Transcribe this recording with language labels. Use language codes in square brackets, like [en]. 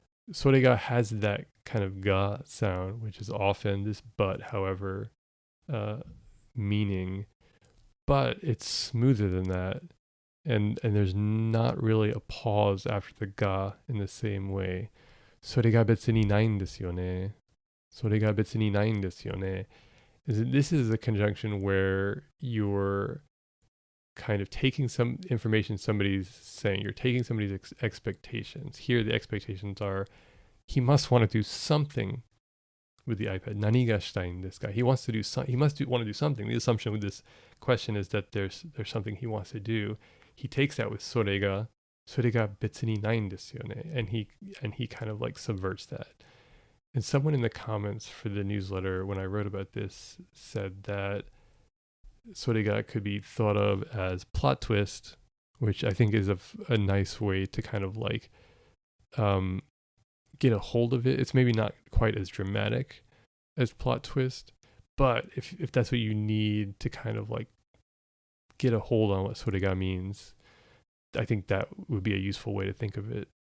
[en] Sorega has that kind of ga sound, which is often this but, however, meaning, but it's smoother than that. And there's not really a pause after the ga in the same way. [ja] それが別にないんですよね。それが別にないんですよね. [en] This is a conjunction where you're kind of taking some information somebody's saying, you're taking somebody's expectations. Here the expectations are, he must want to do something with the iPad. [ja] 何がしたいんですか? [en] He wants to do he must want to do something. The assumption with this question is that there's something he wants to do. He takes that with [ja] それが別にないんですよね. [en] And he kind of like subverts that. And someone in the comments for the newsletter when I wrote about this said that それが could be thought of as plot twist, which I think is a nice way to kind of like get a hold of it. It's maybe not quite as dramatic as plot twist, but if that's what you need to kind of like get a hold on what それが means, I think that would be a useful way to think of it.